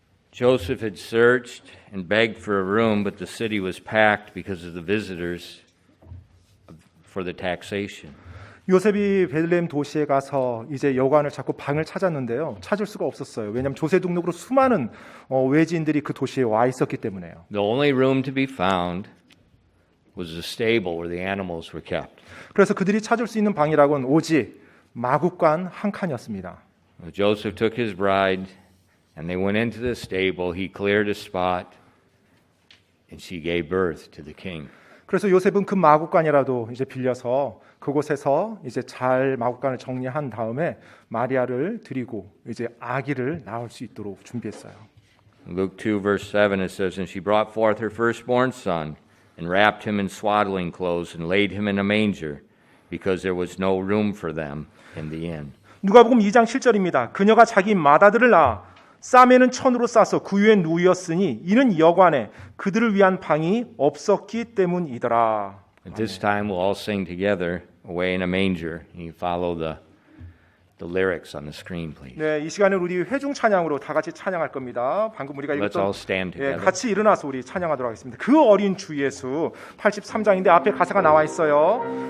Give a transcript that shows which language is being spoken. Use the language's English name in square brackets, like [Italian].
[English] Joseph had searched and begged for a room, but the city was packed because of the visitors for the taxation. [Korean] 요셉이 베들레헴 도시에 가서 이제 여관을 찾고 방을 찾았는데요. 찾을 수가 없었어요. 왜냐하면 조세 등록으로 수많은 외지인들이 그 도시에 와 있었기 때문에요. [English] The only room to be found was the stable where the animals were kept. [Korean] 그래서 그들이 찾을 수 있는 방이라고는 오직 마구간 한 칸이었습니다. [English] Joseph took his bride and they went into the stable. He cleared a spot and she gave birth to the king. [Korean] 그래서 요셉은 그 마구간이라도 이제 빌려서 그곳에서 이제 잘 마구간을 정리한 다음에 마리아를 드리고 이제 아기를 낳을 수 있도록 준비했어요. [English] Luke 2 verse 7 it says, And she brought forth her firstborn son and wrapped him in swaddling clothes and laid him in a manger because there was no room for them in the inn. [Korean] 누가복음 2장 7절입니다. 그녀가 자기 맏아들을 낳아 쌈에는 천으로 싸서 구유에 누이었으니 이는 여관에 그들을 위한 방이 없었기 때문이더라. [English] At this time we'll all sing together Away in a Manger. You follow the lyrics on the screen, please. [Korean] 네, 이 시간에 우리 회중 찬양으로 다 같이 찬양할 겁니다. 방금 우리가 [English] Let's all [Korean] 읽었던 [English] stand together. [Korean] 같이 일어나서 우리 찬양하도록 하겠습니다. 그 어린 주 예수 83장인데 앞에 가사가 나와 있어요.